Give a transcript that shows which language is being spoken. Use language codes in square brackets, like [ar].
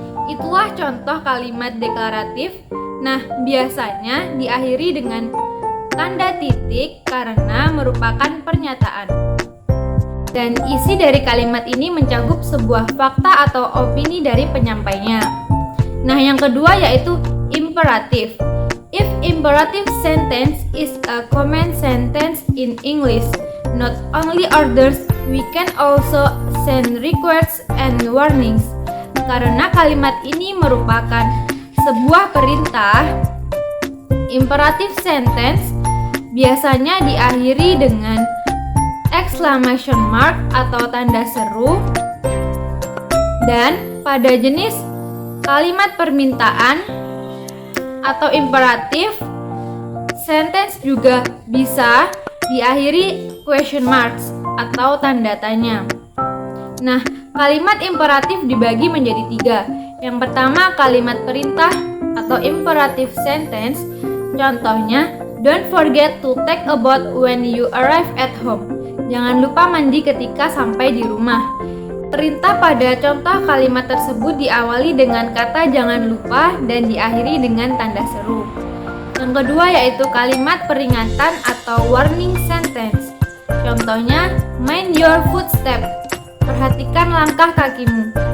[id] Itulah contoh kalimat deklaratif. Nah, biasanya diakhiri dengan tanda titik karena merupakan pernyataan. Dan isi dari kalimat ini mencakup sebuah fakta atau opini dari penyampainya. Nah, yang kedua yaitu imperatif. [en] If imperative sentence is a command sentence in English, not only orders, we can also send requests and warnings. [id] Karena kalimat ini merupakan sebuah perintah, imperative sentence biasanya diakhiri dengan exclamation mark atau tanda seru, dan pada jenis kalimat permintaan atau imperatif sentence juga bisa diakhiri question marks atau tanda tanya. Nah, kalimat imperatif dibagi menjadi tiga. Yang pertama, kalimat perintah atau imperative sentence. [en] Contohnya, don't forget to take a bath when you arrive at home. [id] Jangan lupa mandi ketika sampai di rumah. Perintah pada contoh kalimat tersebut diawali dengan kata jangan lupa dan diakhiri dengan tanda seru. Yang kedua yaitu kalimat peringatan atau warning sentence. Contohnya, [en] mind your footsteps. [id] Perhatikan langkah kakimu.